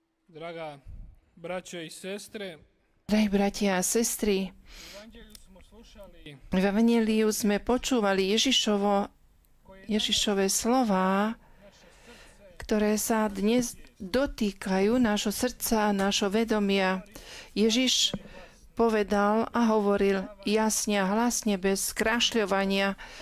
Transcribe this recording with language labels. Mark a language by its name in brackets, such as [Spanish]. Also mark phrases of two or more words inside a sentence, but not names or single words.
[Croatian] Draga braćo i sestre, [Slovak] Drahí bratia a sestry, [Croatian] u Evangeliju smo slušali [Slovak] v Evangeliu sme počúvali Ježišove slová, ktoré sa dnes dotýkajú nášho srdca, nášho vedomia. Ježiš povedal a hovoril jasne a hlasne, bez skrášľovania.